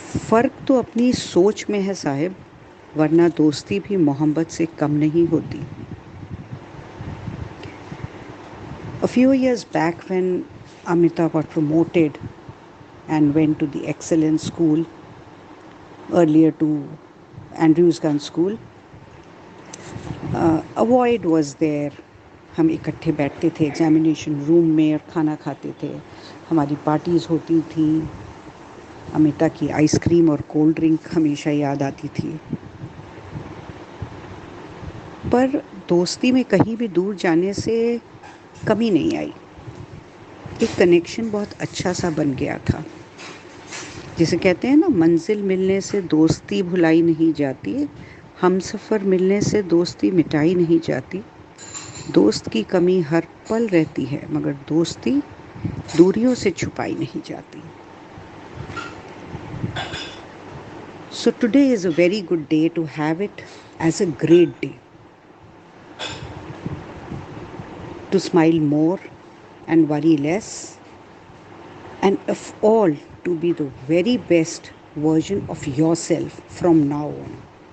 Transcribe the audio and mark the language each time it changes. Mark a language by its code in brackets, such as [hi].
[hi] फ़र्क तो अपनी सोच में है साहिब, वरना दोस्ती भी मोहब्बत से कम नहीं होती. [en] A few years back, when Amita got promoted and went to the excellence school, earlier to Andrews Gun School, a void was there. [hi] हम इकट्ठे बैठते थे एग्जामिनेशन रूम में और खाना खाते थे. हमारी पार्टीज़ होती थी. अमिता की आइसक्रीम और कोल्ड ड्रिंक हमेशा याद आती थी. पर दोस्ती में कहीं भी दूर जाने से कमी नहीं आई. एक कनेक्शन बहुत अच्छा सा बन गया था. जिसे कहते हैं ना, मंजिल मिलने से दोस्ती भुलाई नहीं जाती, हमसफ़र मिलने से दोस्ती मिटाई नहीं जाती. दोस्त की कमी हर पल रहती है, मगर दोस्ती दूरियों से छुपाई नहीं जाती. [en] So today is a very good day to have it as a great day. To smile more and worry less, and of all, to be the very best version of yourself from now on.